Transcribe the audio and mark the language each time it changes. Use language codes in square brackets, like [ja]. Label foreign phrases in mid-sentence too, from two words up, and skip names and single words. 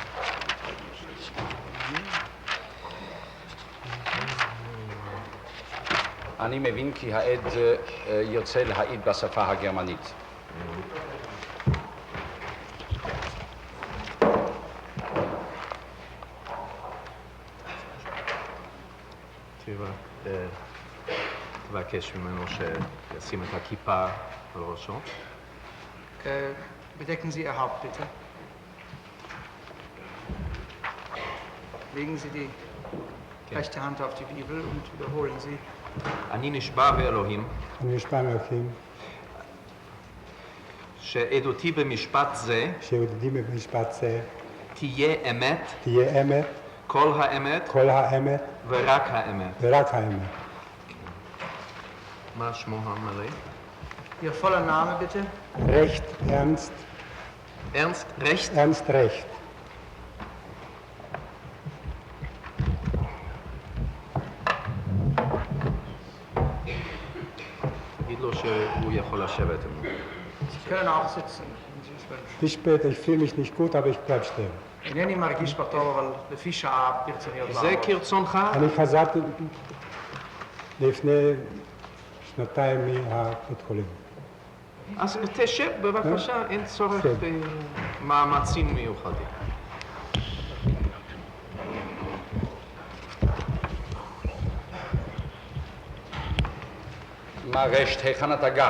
[he] אני מבין כי העד ירצה להעיד בשפה הגרמנית. תבקש ממנו שישים את הכיפה על ראשו. [de] Bedecken Sie Ihr Haupt, bitte. Legen Sie die rechte Hand auf die Bibel und wiederholen Sie. [he] אני נשבע באלוהים. אני נשבע באלוהים. שעדותי במשפט זה. שעדותי במשפט זה. תהיה אמת. תהיה אמת. כל האמת. כל האמת. ורק האמת. ורק האמת. מה שמו המלא? [de] Ihr voller Name, bitte? Recht, Ernst. Ernst, Recht? Ernst, Recht. [he] תגיד לו שהוא יכול לשבת. [de] Sie können auch sitzen, wenn Sie es wünschen. Bis später, ich fühle mich nicht gut, aber ich bleib stehen. [he] אינני מרגיש בטוב, אבל לפי שעה ברצוני עוד לעבור. זה כרצונך? אני חזרתי לפני שנתיים מבית חולים. אז תשב בבקשה, אין צורך במאמצים מיוחדים. מה רשת, היכן אתה גר?